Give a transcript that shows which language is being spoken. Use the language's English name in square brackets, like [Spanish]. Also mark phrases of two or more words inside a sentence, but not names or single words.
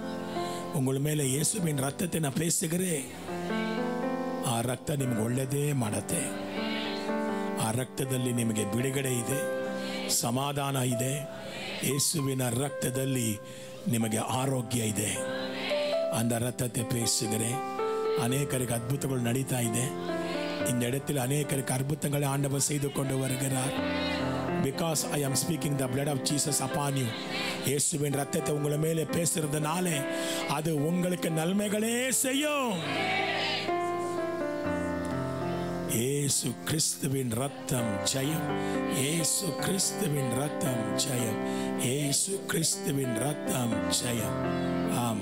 [Tamil] உங்கள மேலே இயேசுவின் ரத்தத்தை நா பேசுகிறேன் [Kannada] ಆ ರಕ್ತ ನಿಮ್ಗೆ ಒಳ್ಳೆಯದೇ ಮಾಡತ್ತೆ. ಆ ರಕ್ತದಲ್ಲಿ ನಿಮಗೆ ಬಿಡುಗಡೆ ಇದೆ, ಸಮಾಧಾನ ಇದೆ. ಯೇಸುವಿನ ರಕ್ತದಲ್ಲಿ ನಿಮಗೆ ಆರೋಗ್ಯ ಇದೆ. [Tamil] அந்த ரத்தத்தை பேசுகிறேன் [Kannada] ಅನೇಕರಿಗೆ ಅದ್ಭುತಗಳು ನಡೀತಾ ಇದೆ. [Tamil] இந்த இடத்தில் அநேகருக்கு அற்புதங்களை ஆண்டவர் செய்து கொண்டு வருகிறார். [English] Because I am speaking the blood of Jesus upon you. [Tamil] இயேசுவின் ரத்தத்தை உங்கள மேலே பேசுறதுனால அது உங்களுக்கு நன்மைகளே செய்யும். இயேசு கிறிஸ்துவின் ரத்தம் ஜெயம். இயேசு கிறிஸ்துவின் ரத்தம் ஜெயம். இயேசு கிறிஸ்துவின் ரத்தம் ஜெயம். ஆமென்.